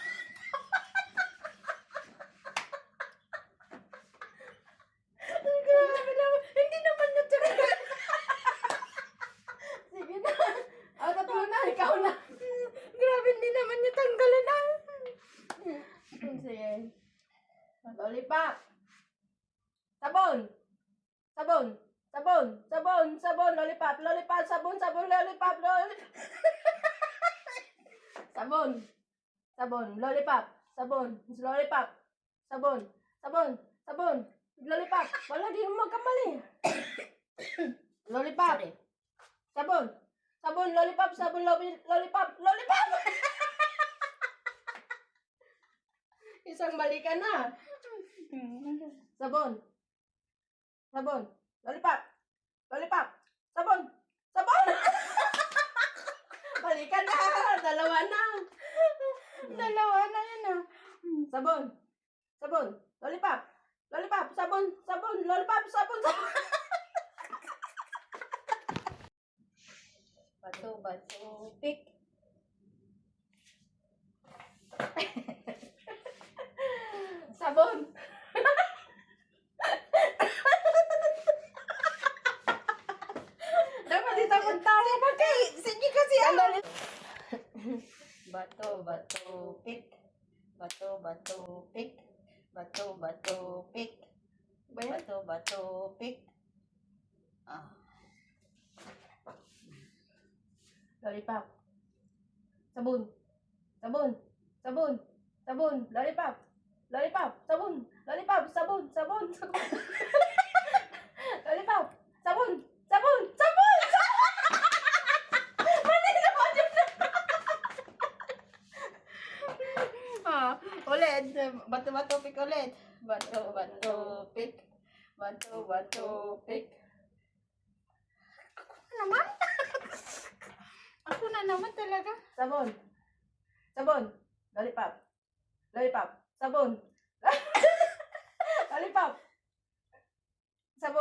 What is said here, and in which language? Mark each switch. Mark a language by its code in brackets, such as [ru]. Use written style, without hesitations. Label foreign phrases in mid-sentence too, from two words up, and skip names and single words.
[tl] Grabe naman. Hindi naman na talaga. Sige na. Tatlo na. Ikaw na. Grabe, hindi naman niya tanggalan na. Sige. Lollipop. Sabon. Sabon. Sabon. Sabon. Sabon. Lollipop. Lollipop. Sabon. Sabon. Lollipop. Sabon. Sabon. Lollipop. Sabon. Lollipop. Sabon. Sabon. Sabon. Lollipop. Wala, di mo magkamali. Lollipop. Sabon. Sabon. Lollipop. Sabon. Lollipop. Lollipop. Isang balikan na. Sabon. Sabon. Lollipop. Lollipop. Sabon. Sabon. Balikan na. Dalawa na. Dalawa na yan ah. Sabon. Sabon. Lollipop. Lollipop. Sabon. Sabon. Lollipop. Sabon. Sabon. Bato, bato, pick. Sabon. Dapat ditawag-tawag pa kay. Sige kasi ano. Bato, bato, pick. Bato, bato, pick. Bato, bato, pick. Bato, bato, pick. Lollipop. Sabon. Sabon. Sabon. Sabon. Lollipop. Lollipop. Sabon. Lollipop. Sabon. Sabon. Sabon. Lollipop. Sabon. Sabon. Sabon. Mali naman yun. Ulit. Bato, bato, pick ulit. Bato, bato, pick. Bato, bato, pick. Ako na naman. Ako na naman talaga. Sabon. Sabon. Lollipop. Lollipop. Sabon. Lollipop. Sabon.